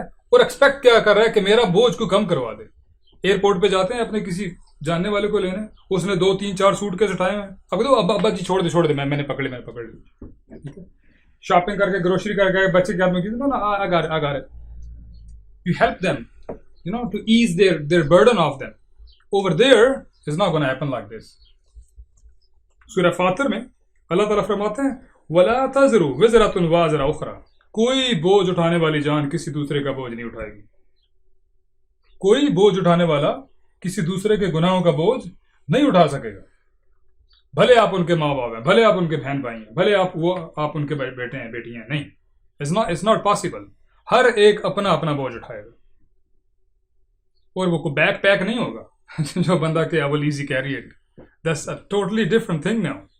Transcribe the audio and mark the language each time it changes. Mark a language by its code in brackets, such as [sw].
[ur] اور ایکسپیکٹ کیا کر رہا ہے کہ میرا بوجھ کو کم کروا دے. ایئرپورٹ پہ جاتے ہیں اپنے کسی جاننے والے کو لینے، اس نے 2 3 4 سوٹ کیس اٹھائے ہیں، اب تو ابا جی چھوڑ دے میں نے پکڑ لی. ٹھیک ہے. شاپنگ کر کے، گروسری کر کے بچے کے ہاتھ میں کی آگا رہے. [en] You help them to ease their burden off them. Over there is not going to happen like this. [ur] سورہ فاطر میں اللہ تعالیٰ فرماتے ہیں [ar] وَلَا تَزِرُ وِزْرَةٌ وَازِرَ أُخْرَى، [ur] کوئی بوجھ اٹھانے والی جان کسی دوسرے کا بوجھ نہیں اٹھائے گی. کوئی بوجھ اٹھانے والا کسی دوسرے کے گناہوں کا بوجھ نہیں اٹھا سکے گا، بھلے آپ ان کے ماں باپ ہیں، بھلے آپ ان کے بہن بھائی ہیں، بھلے آپ ان کے بیٹے ہیں بیٹی ہیں. [en] نہیں، it's not possible. [ur] ہر ایک اپنا اپنا بوجھ اٹھائے گا، اور وہ کوئی بیک پیک نہیں ہوگا جو بندہ کہ [en] I will easy carry it. That's a totally different thing now.